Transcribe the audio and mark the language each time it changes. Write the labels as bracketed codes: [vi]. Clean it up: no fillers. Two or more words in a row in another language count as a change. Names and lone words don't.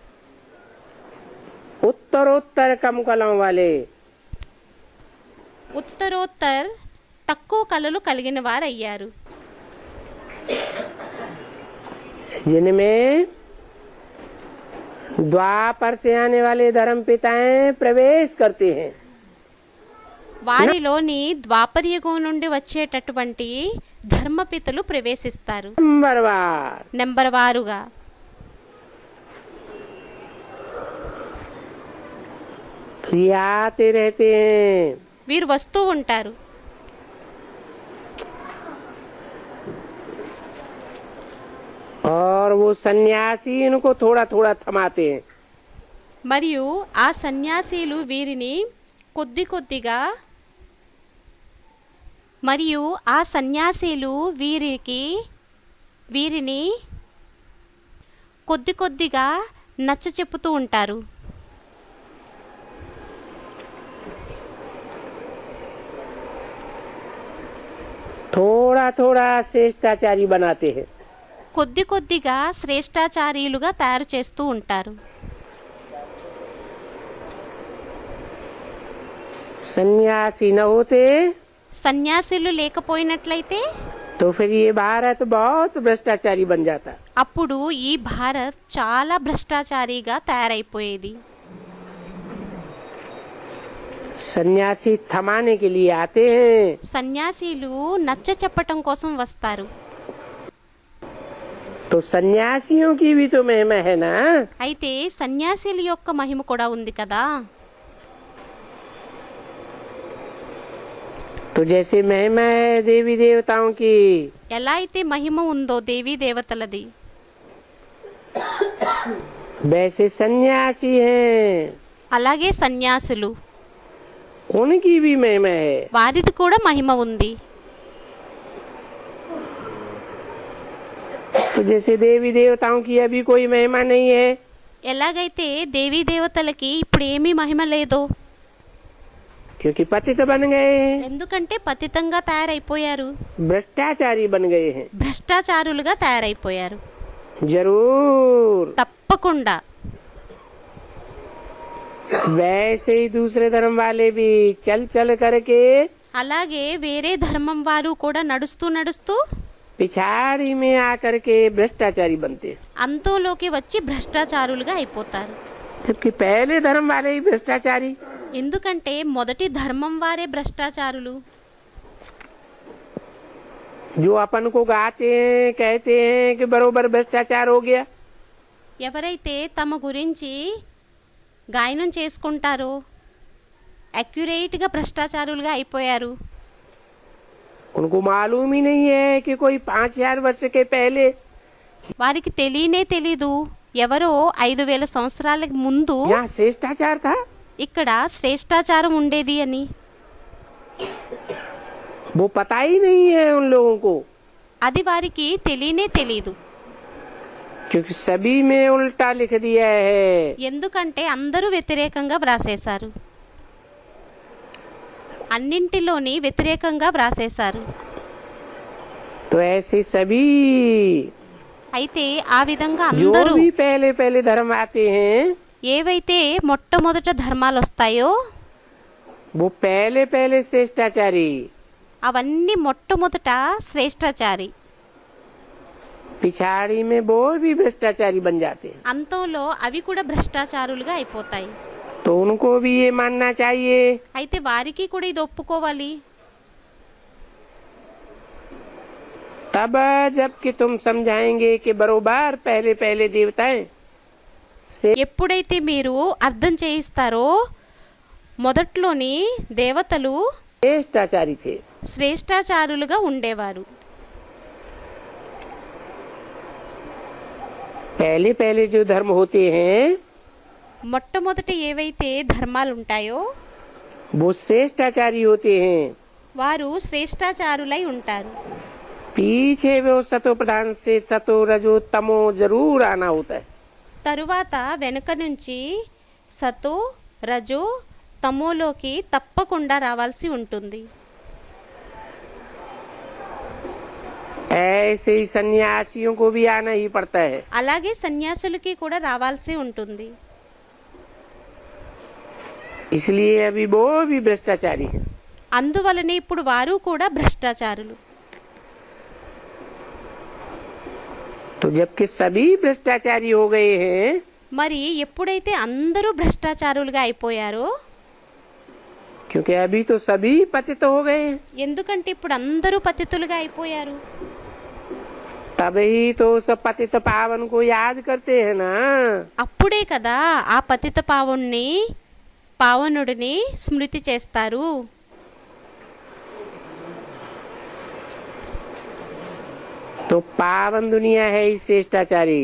[hi] उत्तरोत्तर कम कलाओं वाले। [te] ఉత్తరోత్తర్ తక్కువ కళలు కలిగిన వారయ్యారు. [hi] जिनमें द्वापर से आने वाले धर्म पिताएं प्रवेश करते हैं। [te] వారిలోని ద్వాపరయుగం నుండి వచ్చేటటువంటి ధర్మపితలు ప్రవేశిస్తారు [hi] नंबरवार। [te] నెంబర్ వారుగా. [hi] तो ये आते रहते हैं। [te] వీరు వస్తూ ఉంటారు. [hi] और वो सन्यासी इनको थोड़ा थोड़ा थमाते हैं। [te] మరియు ఆ సన్యాసీలు వీరిని కొద్ది కొద్దిగా మరియు ఆ సన్యాసీలు వీరిని కొద్ది కొద్దిగా నచ్చ చెప్పుతూ ఉంటారు. [hi] थोड़ा थोड़ा श्रेष्ठाचारी बनाते हैं. [te] కొద్ది కొద్దిగా శ్రేష్టాచార్యులుగా తయారు చేస్తూ ఉంటారు. [hi] सन्यासी न होते [te] సన్యాసులు లేకపోయినట్లయితే [hi] तो फिर ये भारत बहुत भ्रष्टाचारी बन जाता. [te] అప్పుడు ఈ భారత్ చాలా భ్రష్టాచారిగా తయారైపోయేది. [hi] सन्यासी थमाने के लिए आते हैं. [te] సన్యాసీలు నచ్చ చెప్పటం కోసం వస్తారు. [hi] तो सन्यासियों की भी तो महिमा है ना. [te] అయితే సన్యాసీల యొక్క మహిమ కూడా ఉంది కదా. [hi] तो जैसे महिमा है देवी देवताओं की, [te] ఎలా అయితే మహిమ ఉందో దేవీ దేవతలది, [hi] वैसे सन्यासी हैं, [te] అలాగే సన్యాసులు [hi] उनकी भी महिमा है. [te] వారిది కూడా మహిమ ఉంది. [hi] तो जैसे देवी देवताओं की अभी कोई महिमा नहीं है, [te] ఎలాగైతే దేవీ దేవతలకి ఇప్పుడు ఏమీ మహిమ లేదో, [hi] क्योंकि पतित बन गए हैं, [te] ఎందుకంటే పతితంగా తయారైపోయారు, [hi] भ्रष्टाचारी बन गए हैं. [te] భ్రష్టాచారులుగా తయారైపోయారు. [hi] जरूर [te] తప్పకుండా [hi] वैसे ही दूसरे धर्म वाले भी चल चल करके [te] అలాగే వేరే ధర్మం వారు కూడా నడుస్తూ నడుస్తూ [hi] पिछाड़ी में आकर के भ्रष्टाचारी बनते हैं. [te] అంతలోకి వచ్చి భ్రష్టాచారులుగా అయిపోతారు. [hi] जबकि पहले धर्म वाले ही भ्रष्टाचारी. [te] ఎందుకంటే మొదటి ధర్మం వారే భ్రష్టాచారులు. [hi] जो अपन को गाते हैं कहते हैं कि बरोबर भ्रष्टाचार हो गया, [te] ఎవరైతే తమ గురించి గాయనం చేసుకుంటారో అక్యురేట్గా భ్రష్టాచారులుగా అయిపోయారు. [hi] उनको मालूम ही नहीं है कि कोई 5000 वर्ष के पहले [te] వారికి తెలియనే తెలీదు ఎవరో 5000 సంవత్సరాల ముందు [hi] यहाँ श्रेष्ठाचार था. [te] ఇక్కడ శ్రేష్టాచారం ఉండేది అని. [hi] वो पता ही नहीं है उन लोगों को, [te] అది వారికి తెలియనే తెలీదు. [hi] क्योंकि सभी में उल्टा लिख दिया है. [te] ఎందుకంటే అందరూ వ్యతిరేకంగా వ్రాసేశారు, అన్నింటిలోని వ్యతిరేకంగా వ్రాసేశారు. [hi] तो ऐसे सभी [te] అయితే ఆ విధంగా [hi] जो [te] అందరూ [hi] भी पहले पहले धर्म आते हैं, [te] ఏవైతే మొట్టమొదట ధర్మాలు వస్తాయో [hi] वो पहले पहले श्रेष्ठाचारी, [te] అవన్నీ మొట్టమొదట శ్రేష్టాచారి, [hi] पिछाड़ी में वो भी भ्रष्टाचारी बन जाते हैं. [te] అంతంలో అవి కూడా భ్రష్టాచారులుగా అయిపోతాయి. [hi] तो उनको भी ये मानना चाहिए. [te] అయితే వారికి కూడా ఇది ఒప్పుకోవాలి. [hi] तब जबकि तुम समझाएंगे कि बरोबर पहले पहले देवताएं [te] ఎప్పుడైతే మీరు అర్థం చేయిస్తారో మొదట్లోని దేవతలు [hi] श्रेष्ठाचारी थे. [te] శ్రేష్టాచారులుగా ఉండేవారు. [hi] पहले पहले जो धर्म होते हैं [te] మొట్టమొదట ఏవైతే ధర్మాలు ఉంటాయో [hi] वो श्रेष्ठाचारी होते हैं. [te] వారు శ్రేష్టాచారులై ఉంటారు. [hi] पीछे वो सतो प्रधान से सतो रजो तमो जरूर आना होता है. [te] తరువాత వెనుక నుంచి సతో రజో తమోలోకి తప్పకుండా రావాల్సి ఉంటుంది. [hi] ऐसे ही सन्यासियों को भी आना ही पड़ता है. [te] అలాగే సన్యాసులకి కూడా రావాల్సి ఉంటుంది. [hi] इसलिए अभी वो भी भ्रष्टाचारी है. [te] అందువలనే ఇప్పుడు వారు కూడా భ్రష్టాచారులు. [hi] तो जबकि सभी भ्रष्टाचारी हो गए हैं, [te] మరి ఎప్పుడైతే అందరూ భ్రష్టాచారులుగా అయిపోయారో, [hi] क्योंकि अभी तो सभी पतित हो गए हैं, [te] ఎందుకంటే ఇప్పుడు అందరూ పతితులుగా అయిపోయారు, [hi] तभी तो सब पतित पावन को याद करते हैं ना. [te] అప్పుడే కదా ఆ పతిత పావనుడిని స్మృతి చేస్తారు. [hi] तो पावन दुनिया है ही श्रेष्ठाचारी.